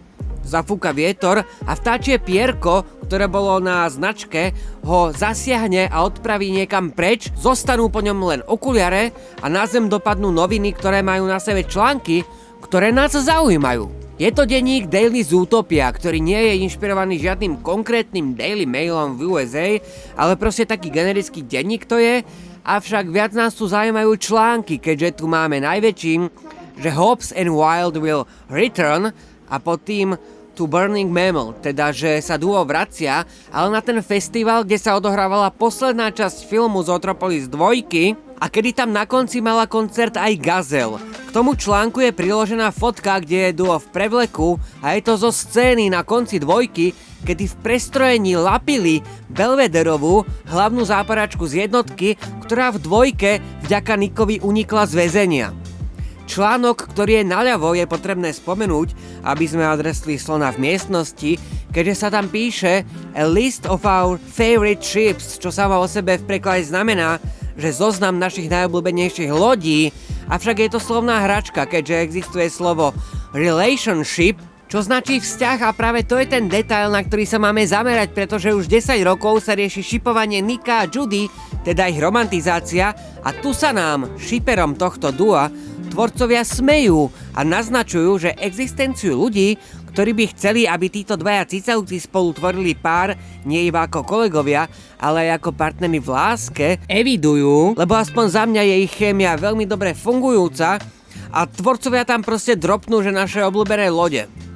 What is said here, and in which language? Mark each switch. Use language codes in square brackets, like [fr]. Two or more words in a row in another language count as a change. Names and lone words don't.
[sk] Zafúka vietor a vtáčie pierko, ktoré bolo na značke, ho zasiahne a odpraví niekam preč, zostanú po ňom len okuliare a na zem dopadnú noviny, ktoré majú na sebe články, ktoré nás zaujímajú. Je to denník Daily Zootopia, ktorý nie je inšpirovaný žiadnym konkrétnym Daily Mailom v USA, ale proste taký generický denník to je, avšak viac nás tu zaujímajú články, keďže tu máme najväčším, že [en] Hobbs and Wild will return [sk] a pod tým [en] To Burning Mammal, [sk] teda že sa duo vracia, ale na ten festival, kde sa odohrávala posledná časť filmu Zootropolis 2 a kedy tam na konci mala koncert aj Gazelle. K tomu článku je priložená fotka, kde je duo v prevleku a je to zo scény na konci dvojky, kedy v prestrojení lapili Belvederovú, hlavnú záparačku z jednotky, ktorá v dvojke vďaka Nickovi unikla z väzenia. Článok, ktorý je naľavo, je potrebné spomenúť, aby sme adresli slona v miestnosti, keďže sa tam píše [en] A list of our favorite ships, [sk] čo sama o sebe v preklade znamená, že zoznam našich najobľúbenejších lodí, avšak je to slovná hračka, keďže existuje slovo relationship, čo značí vzťah a práve to je ten detail, na ktorý sa máme zamerať, pretože už 10 rokov sa rieši šipovanie Nicka a Judy, teda ich romantizácia a tu sa nám, šiperom tohto dua, tvorcovia smejú a naznačujú, že existenciu ľudí, ktorí by chceli, aby títo dvaja cicavci spolu tvorili pár, nie iba ako kolegovia, ale aj ako partnery v láske, evidujú, lebo aspoň za mňa je ich chémia veľmi dobre fungujúca a tvorcovia tam proste dropnú, že naše obľúbené lode.